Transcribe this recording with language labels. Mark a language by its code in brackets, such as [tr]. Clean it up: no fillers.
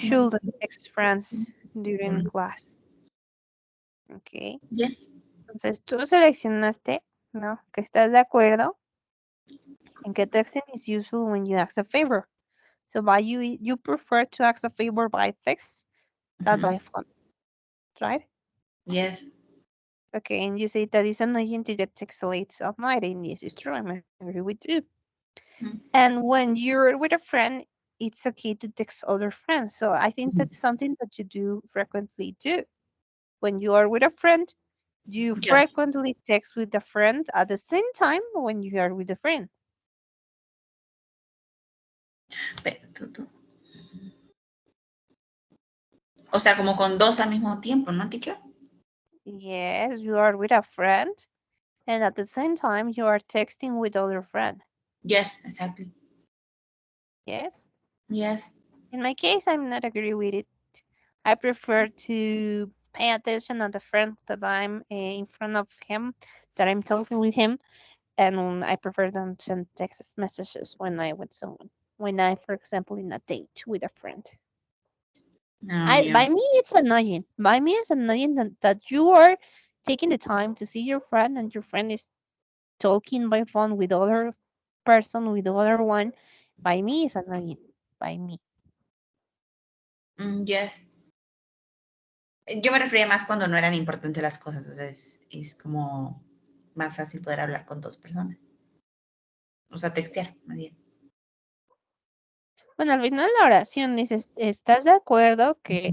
[en] shouldn't text friends during class. Ok. Yes, [es] Entonces tú seleccionaste, ¿no? Que estás de acuerdo en que [en] texting is useful when you ask a favor. So by you prefer to ask a favor by text than by phone, right? yes. Okay, and you say that it's annoying to get text late at night, and yes, it's true. I agree with you. Mm. And when you're with a friend, it's okay to text other friends. So I think that's something that you do frequently do. When you are with a friend, you Yes. frequently text with a friend at the same time when you are with a friend. [es] O sea, como con dos al mismo tiempo, ¿no, teacher? [en] Yes, you are with a friend, and at the same time you are texting with other friend. Yes, exactly. Yes. Yes. In my case, I'm not agree with it. I prefer to pay attention on the friend that I'm in front of him, that I'm talking with him, and I prefer than send text messages when I with someone. When I, for example, in a date with a friend. No, yeah. By me, it's annoying. By me, it's annoying that you are taking the time to see your friend and your friend is talking by phone with other person, with other one, by me is annoying. By me. Yes. [es] Yo me refería más cuando no eran importantes las cosas, o sea, es como más fácil poder hablar con dos personas. O sea, textear, más bien. Bueno, al final la oración dices, ¿estás de acuerdo que